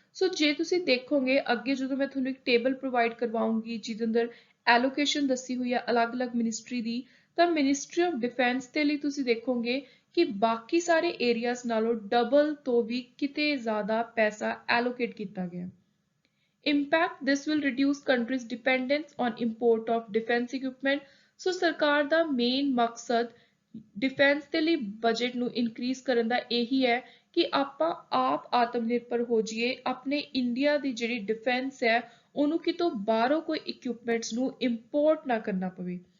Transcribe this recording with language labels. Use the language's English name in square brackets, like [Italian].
[Punjabi] ਸੋ ਜੇ ਤੁਸੀਂ ਦੇਖੋਗੇ ਅੱਗੇ ਜਦੋਂ ਮੈਂ ਤੁਹਾਨੂੰ ਇੱਕ ਟੇਬਲ ਪ੍ਰੋਵਾਈਡ ਕਰਵਾਉਂਗੀ ਜਿਹਦੇ ਅੰਦਰ ਐਲੋਕੇਸ਼ਨ ਦੱਸੀ ਹੋਈ ਹੈ ਅਲੱਗ-ਅਲੱਗ ਮਿਨਿਸਟਰੀ ਦੀ, ਤਾਂ ਮਿਨਿਸਟਰੀ ਆਫ ਡਿਫੈਂਸ ਦੇ ਲਈ ਤੁਸੀਂ ਦੇਖੋਗੇ ਕਿ ਬਾਕੀ ਸਾਰੇ ਏਰੀਆਜ਼ ਨਾਲੋਂ ਡਬਲ ਤੋਂ ਵੀ ਕਿਤੇ ਜ਼ਿਆਦਾ ਪੈਸਾ ਐਲੋਕੇਟ ਕੀਤਾ ਗਿਆ। [English] Impact: this will reduce countries' dependence on import of defense equipment. [Punjabi] ਸੋ ਸਰਕਾਰ ਦਾ ਮੇਨ ਮਕਸਦ ਡਿਫੈਂਸ ਦੇ ਲਈ ਬਜਟ ਨੂੰ ਇਨਕਰੀਜ਼ ਕਰਨ ਦਾ ਇਹੀ ਹੈ ਕਿ ਆਪਾਂ ਆਪ ਆਤਮ ਨਿਰਭਰ ਹੋ ਜਾਈਏ, ਆਪਣੇ ਇੰਡੀਆ ਦੀ ਜਿਹੜੀ ਡਿਫੈਂਸ ਹੈ ਉਹਨੂੰ ਕਿਤੋਂ ਬਾਹਰੋਂ ਕੋਈ ਇਕਵਿਪਮੈਂਟਸ ਨੂੰ ਇੰਪੋਰਟ ਨਾ ਕਰਨਾ ਪਵੇ।